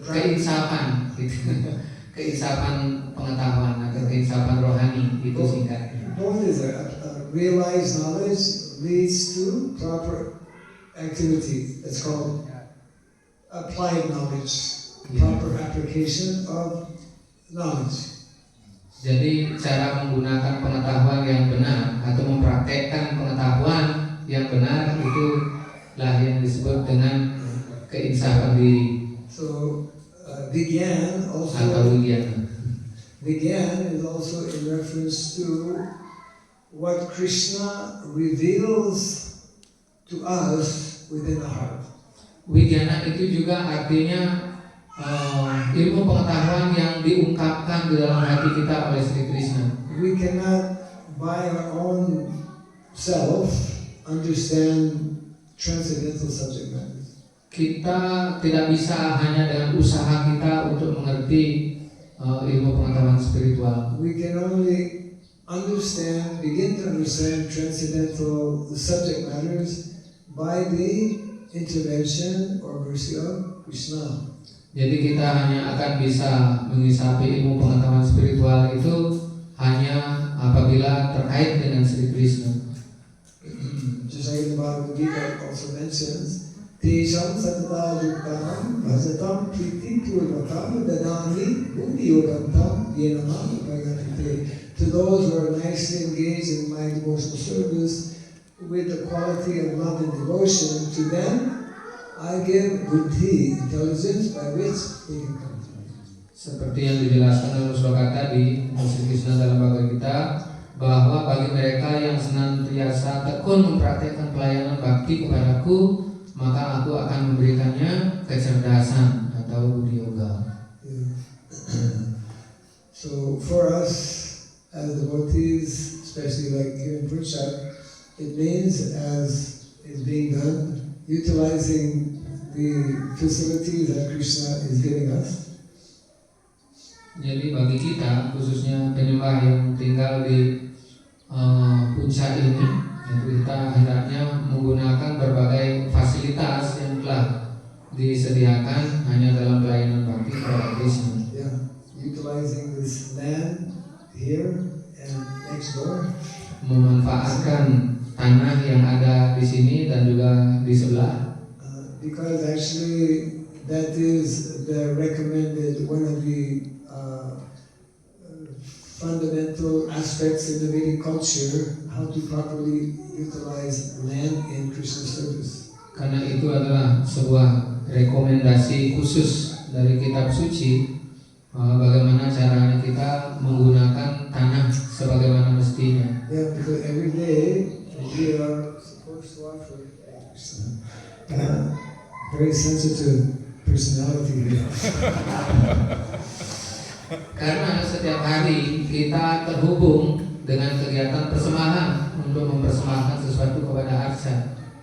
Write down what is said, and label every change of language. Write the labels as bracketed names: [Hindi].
[Indonesian] Keinsafan gitu. Keinsafan pengetahuan atau keinsafan rohani itu singkatnya. [English] both is realized knowledge leads to proper activity. It's called applied knowledge, proper application of knowledge. [Indonesian] Jadi cara menggunakan pengetahuan yang benar atau mempraktekkan pengetahuan yang benar itulah yang disebut dengan keinsafan diri [English] So Vigyan [Indonesian] atau [English] also [Sanskrit] wigyana. [English] Vigyan is also in reference to what Krishna reveals to us within the heart. [Indonesian] Wigyana itu juga artinya ilmu pengetahuan yang diungkapkan di dalam hati kita oleh Sri Krishna. [English] We cannot by our own self understand transcendental subject matters. [Indonesian] Kita tidak bisa hanya dengan usaha kita untuk mengerti ilmu pengetahuan spiritual. [English] We can only begin to understand transcendental subject matters by the intervention or mercy of Krishna. [Indonesian] Jadi kita hanya akan bisa mengisapi ilmu pengetahuan spiritual itu hanya apabila terkait dengan Sri Krishna. [English] Just like the Bhagavad Gita also mentions, [Sanskrit] Tesham satata yuktam bhajatam priti purvakam dadani buddhi yogantam yenamam bhagavate. [English] To those who are nicely engaged in my devotional service with the quality of love and devotion, to them I give buddhi, intelligence by which they can come to me. [Indonesian] Seperti yang dijelaskan dalam sloka tadi, Sri Krishna dalam Bhagavad Gita, bahwa bagi mereka yang senantiasa tekun mempraktikkan pelayanan bakti kepadaku, maka aku akan memberikannya kecerdasan atau buddhi yoga. [English] So for us as devotees, especially like here in Purchak, it means as is being done, utilizing the facilities that Krishna is giving us. [Indonesian] Jadi bagi kita, khususnya penyembah yang tinggal di puncak ini, yaitu kita hendaknya menggunakan berbagai fasilitas yang telah disediakan hanya dalam pelayanan bakti kepada Krishna. [English] Yeah, utilizing this land here and next door. [Indonesian] Memanfaatkan tanah yang ada di sini dan juga di sebelah. [English] Because actually that is the recommended, one of the fundamental aspects in the Vedic culture, how to properly utilize land in Krishna service. [Indonesian] Karena itu adalah sebuah rekomendasi khusus dari kitab suci, bagaimana caranya kita menggunakan tanah sebagaimana mestinya. [English] Yeah, because every day we are supposed to offer Krishna. Very sensitive personality here. [Indonesian] Karena setiap hari kita terhubung dengan kegiatan persembahan untuk mempersembahkan sesuatu kepada Arca.